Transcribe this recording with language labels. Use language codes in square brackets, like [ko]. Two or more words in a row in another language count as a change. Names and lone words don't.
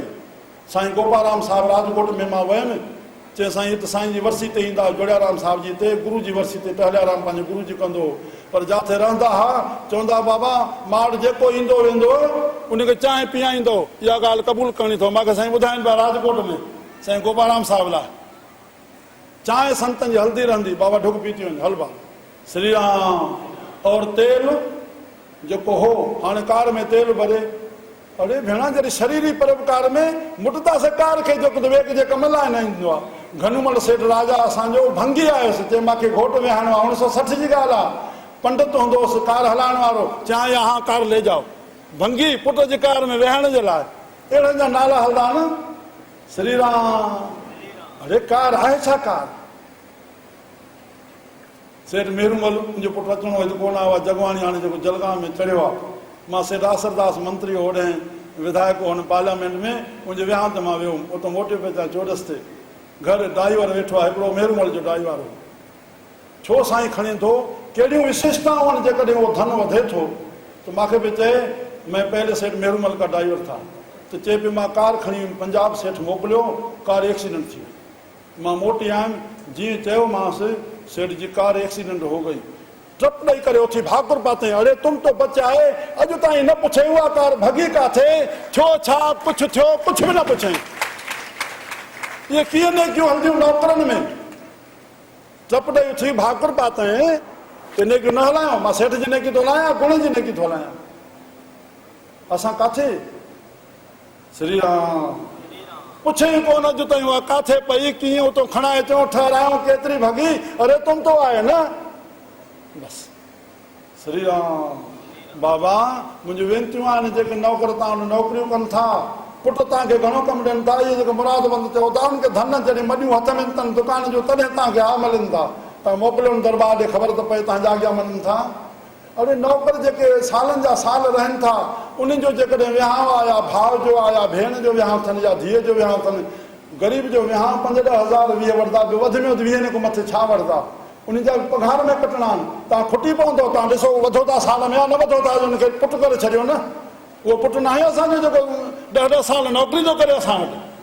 [sd] साईं गोपाराम साहिबु राजकोट में मां वियुमि, चई साईं हिते साईं जी वरसी ते ईंदा, जोड़ियाराम साहिब जी हिते, गुरू जी वरसी ते टहलियाराम पंहिंजे गुरू जी कंदो, पर जिथे रहंदा हुआ चवंदा बाबा मां वटि जेको ईंदो वेंदो उनखे चांहि पीआईंदो, इहा ॻाल्हि क़बूल करणी अथव। मूंखे साईं ॿुधाइनि पिया राजकोट में साईं गोपाराम साहिब लाइ चांहि संतनि जी हलंदी रहंदी, बाबा ढुक पी थी वञे, हल बा श्री राम। और तेल जेको हो हाणे कार में तेल भरे, अरे भेणा जॾहिं शरीरी परोपकार में मुटंदासीं कार खे, जेको ॿिए जे कम लाइ न ईंदो आहे। घनूमल सेठ राजा असांजो भंगी आयुसि, चई मूंखे घोट विहाइणो आहे, 1960 जी ॻाल्हि आहे, पंडित हूंदो हुउसि कार हलाइण वारो, चई [hi] यहाँ कार ले जाओ, [sd] भंगी पुट जी कार में विहाइण जे लाइ, अहिड़नि जा नाला हलंदा न, श्री राम। अरे कार आहे छा कार? सेठ मेरूमल मुंहिंजो पुटु अचिणो हिते कोन आयो आहे, जगवाणी हाणे जेको जलगांव में चढ़ियो आहे। मां सेठ आसरदास मंत्री होॾे विधायक हुन पार्लियामेंट में, मुंहिंजे विहांउ ते मां वियुमि, उतां मोटे पिया अचां चोरस ते, घर ड्राइवर वेठो आहे हिकिड़ो मेरूमल जो ड्राइवर हो। छो साईं खणी थो, कहिड़ियूं विशेषताऊं आहिनि, जेकॾहिं उहो धन वधे थो त मूंखे बि चए [hi] मैं पहले सेठ मेरूमल का ड्राइवर था, [sd] त चए पियो मां कार खणी पंजाब सेठ मोकिलियो, कार एक्सीडेंट थी वई, मां मोटी आयुमि, जीअं चयोमांसि सेठ जी कार एक्सीडेंट [hi] हो गई, [sd] ट्रप ॾेई करे उथी भाकुर पाते, अरे [hi] तुम तो बचाए, [sd] अॼु ताईं न पुछे उहा कार भॻी काथे, छो छा कुझु थियो, कुझु बि न पुछे। इहे कीअं नेकियूं हलंदियूं नौकरनि में, ट्रप ॾेई उथी भाकुर पाते त नेकियूं न हलायूं। मां सेठ जी नेकी थो हलायां, गुण जी नेकी थो हलायां, असां काथे? श्री राम। पुछे ई कोन अॼु ताईं उहा काथे पई, कीअं उतो खणाए अचूं, ठहरायूं, केतिरी भॻी, अरे [hi] तुम तो [sd] आहे न, बस श्री राम। बाबा मुंहिंजियूं वेनतियूं आहिनि, जेके नौकर तव्हां नौकरियूं कनि था, पुट तव्हांखे घणो कमु ॾियनि था, इहे जेके मुरादबंद थियो था उनखे धन जॾहिं मॾियूं हथ में अथनि दुकान जो, तॾहिं तव्हांखे हा मिलनि था, तव्हां मोकिलियो दरबार ॾे, ख़बर त पए तव्हांजा अॻियां वञनि था। अरे नौकर जेके सालनि जा साल रहनि था, उन्हनि जो जेकॾहिं विहांउ आहे, या भाउ जो आहे, या भेण जो विहांउ अथनि, या धीअ जो विहांउ अथनि, ग़रीब जो विहांउ 5-10,000 20 वठंदा, वधि में वधि 20 खां मथे छा वठंदा, उन जा पघार में कटणा आहिनि, तव्हां खुटी पवंदो, तव्हां ॾिसो वधो था साल में या न वधो था, हुनखे पुटु करे छॾियो न, उहो पुटु न आहे असांजो जेको 10-10 साल नौकिरी थो करे असां वटि।